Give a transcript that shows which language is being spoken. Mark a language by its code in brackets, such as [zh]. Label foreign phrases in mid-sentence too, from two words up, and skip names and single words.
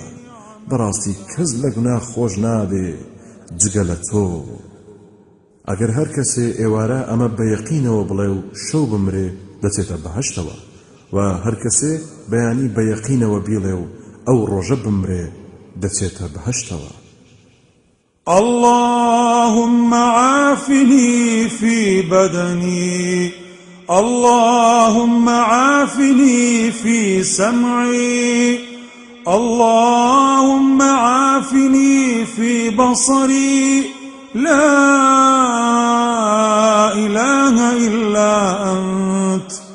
[ckb] بەڕاستی کەس لە گوناه خۆش نابێ جگە لە تۆ. ئەگەر هەر کەسێ ئێوارە ئەمە بە یەقینەوە بڵێ و شەو بمرێ دەچێتە بەهەشتەوە و هەر کەسێ بەیانی بە یەقینەوە بیڵێ و ئەو ڕۆژە بمرێ دەچێتە بەهەشتەوە. [ar] اللهم عافني في بدني اللهم عافني في سمعي اللهم عافني في بصري لا إله إلا أنت.